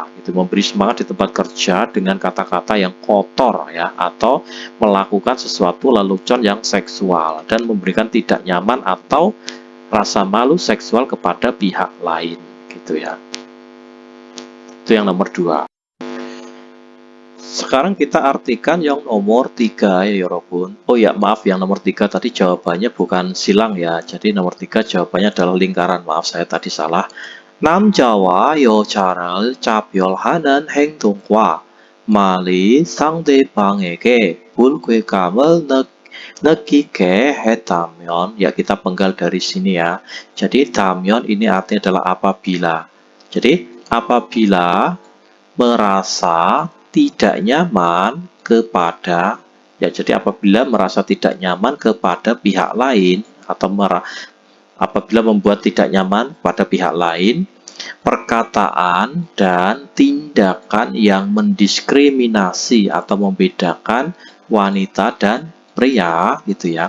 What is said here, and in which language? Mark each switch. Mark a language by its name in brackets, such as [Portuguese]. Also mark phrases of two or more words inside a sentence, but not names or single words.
[Indonesian] Itu memberi semangat di tempat kerja dengan kata-kata yang kotor ya, atau melakukan sesuatu lelucon yang seksual dan memberikan tidak nyaman atau rasa malu seksual kepada pihak lain gitu ya. Itu yang nomor 2. Sekarang kita artikan yang nomor 3 ya 여러분. Oh ya, maaf, yang nomor 3 tadi jawabannya bukan silang ya. Jadi nomor 3 jawabannya adalah lingkaran. Maaf, saya tadi salah. [Korean] 남자와 여자를 차별하는 행동과 말이 상대방에게 불쾌감을 느끼게 했다면, [Indonesian] ya kita penggal dari sini ya. Jadi 다면 ini artinya adalah apabila. Jadi apabila merasa tidak nyaman kepada, ya jadi apabila merasa tidak nyaman kepada pihak lain atau apabila membuat tidak nyaman pada pihak lain, perkataan dan tindakan yang mendiskriminasi atau membedakan wanita dan pria gitu ya.